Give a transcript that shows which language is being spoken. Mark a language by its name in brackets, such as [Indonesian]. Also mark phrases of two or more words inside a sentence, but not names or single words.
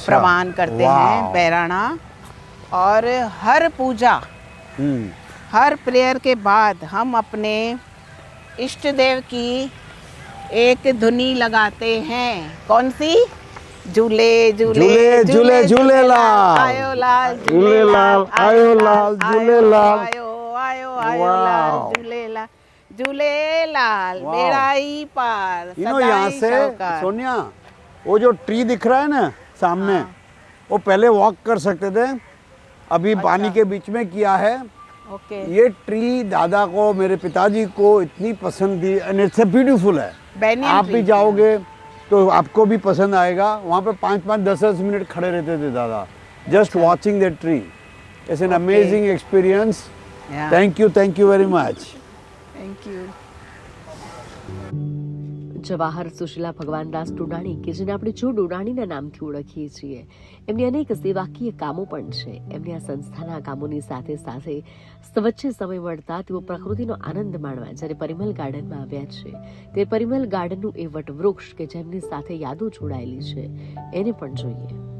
[Hindi] प्रमाण करते हैं बहराना। और हर पूजा, हर प्रेयर के बाद हम अपने इष्ट देव की एक धुनी लगाते हैं। कौन सी? झूले झूले झूले झूले लाल, आयो लाल झूले लाल, आयो लाल झूले लाल, आयो आयो आयो लाल झूले लाल, झूले लाल बेड़ाई पार। यहाँ से सोनिया वो जो ट्री दिख रहा है ना सामने, वो पहले वॉक कर सकते थे, अभी पानी के बीच में किया है। ओके। ये ट्री दादा को, मेरे पिताजी को इतनी पसंद थी [English] and it's beautiful [Hindi] है। आप भी जाओगे तो आपको भी पसंद आएगा। वहाँ पे 5-5, 10-10 मिनट खड़े रहते थे दादा, [English] just watching the tree. It's an amazing experience. Thank you very much. Thank you. [Gujarati] જવાહર સુશીલા ભગવાનદાસ ડોડાણી કે જેને આપણે જો ડોડાણીના નામથી ઓળખીએ છીએ, એમની અનેક સેવાકીય કામો પણ છે. એમની આ સંસ્થાના કામોની સાથે સાથે વચ્ચે સમય મળતા તેઓ પ્રકૃતિનો આનંદ માણવા જ્યારે પરિમલ ગાર્ડનમાં આવ્યા છે, તે પરિમલ ગાર્ડનનું એ વટવૃક્ષ કે જેમની સાથે યાદો જોડાયેલી છે એને પણ જોઈએ.